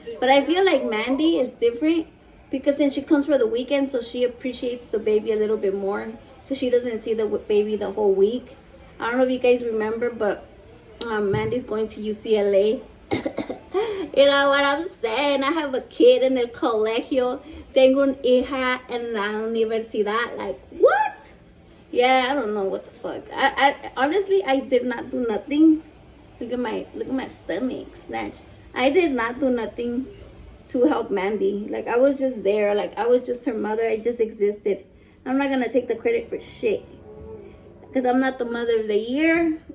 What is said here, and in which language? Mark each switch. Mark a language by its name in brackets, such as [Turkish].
[English] But I feel like Mandy is different because then she comes for the weekend, so she appreciates the baby a little bit more because she doesn't see the baby the whole week. I don't know if you guys remember, but Mandy's going to UCLA. You know what I'm saying? I have a kid in [Spanish] el colegio. Tengo una hija en la universidad. [English] Like, what? Yeah, I don't know what the fuck. I honestly, I did not do nothing. Look at my stomach snatch. I did not do nothing to help Mandy. Like, I was just there. Like, I was just her mother. I just existed. I'm not gonna take the credit for shit. Because I'm not the mother of the year.